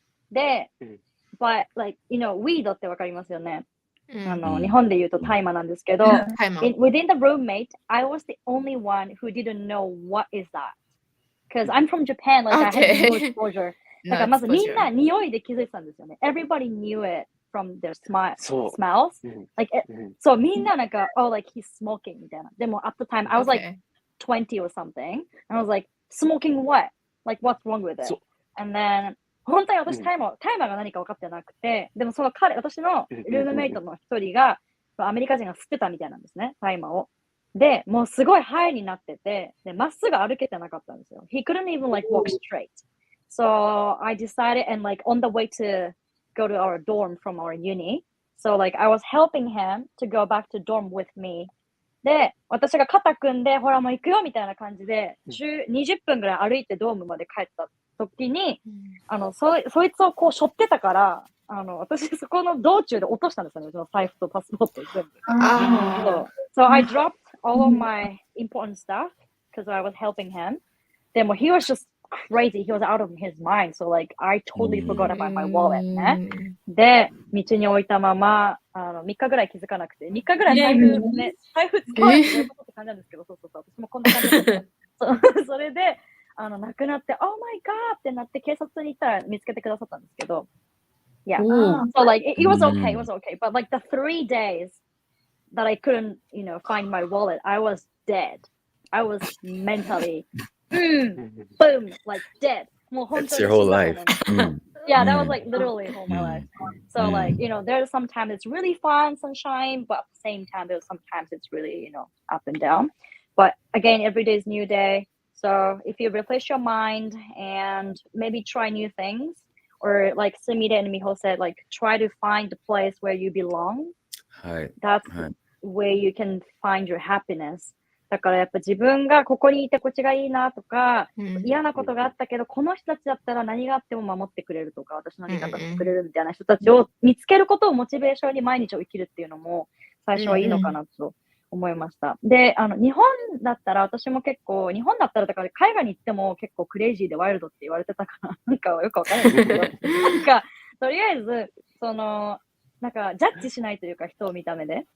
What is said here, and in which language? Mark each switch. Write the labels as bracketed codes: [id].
[ja] で、 [en] but like, [ja] weed ってわかりますよね。日本で言うと大麻なんですけど、 [en] within the roommate, I was the only one who didn't know what is that. Because I'm from Japan, like I had no exposure. [ja] だからまずみんな匂いで気づいてたんですよね。 [en] Everybody knew it from their smells. [ja] Like, そう、みんななんか、 [en] oh, like he's smoking [ja] みたいな。 [en] でも at the time, I was like 20 or something. And I was like, smoking what? Like, what's wrong with it? [ja] And then, 本当に私大麻が何か分かってなくて、でもその私のルームメイトの一人が、アメリカ人が吸ってたみたいなんですね、大麻を。で、もうすごいハイになってて、で、まっすぐ歩けてなかったんですよ。 [en] He couldn't even like walk straight. So I decided, and like on the way to go to our dorm from our uni, so like I was helping him to go back to dorm with me. [ja] で、私が肩組んで、ほらもう行くよみたいな感じで、20分ぐらい歩いてドームまで帰った時に、そいつをこう背負ってたから、私そこの道中で落としたんですよね、その財布とパスポート全部。 [en] So I dropped all of my important stuff because I was helping him. でも he was just crazy. He was out of his mind. So like I totally forgot about my wallet ね。 [ja] で、道に置いたまま、3日ぐらい気づかなくて、3日ぐらい財布使われてることって感じなんですけど、そう、私もこんな感じで。それで、なくなって、 [en] oh my god [ja] ってなって警察に行ったら見つけてくださったんですけど、yeah. [en] So like it was okay, but like the 3 days that I couldn't, find my wallet, I was dead. I was mentally, boom, like dead. That's your whole life. Yeah, that was like literally all my life. So like, there's sometimes it's really fun, sunshine, but at the same time, there's sometimes it's really, up and down. But again, every day is new day. So if you refresh your mind and maybe try new things, or like Sumida and Miho said, like try to find the place where you belong. That's where you can find your happiness. [ja] だからやっぱ自分がここにいてこっちがいいなとか、嫌なことがあったけど、この人たちだったら何があっても守ってくれるとか、私の味方してくれるみたいな人たちを見つけることをモチベーションに毎日を生きるっていうのも最初はいいのかなと思いました。で、日本だったら私も結構、日本だったらだから海外に行っても結構クレイジーでワイルドって言われてたから、なんかよくわかんないんですけど、なんかとりあえず、なんかジャッジしないというか人を見た目で。